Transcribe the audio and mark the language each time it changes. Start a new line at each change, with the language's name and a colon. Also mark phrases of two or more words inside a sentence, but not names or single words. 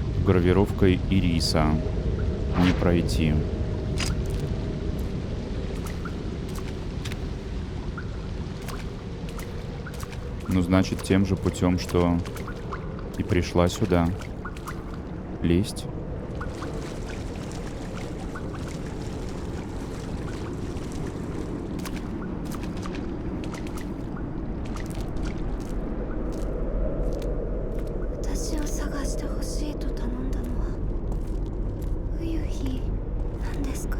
Russian: гравировкой ириса. Не пройти. Ну, значит, тем же путем, что и пришла сюда. Лезть.
Japanese: 私を探してほしいと頼んだのは冬日なんですか？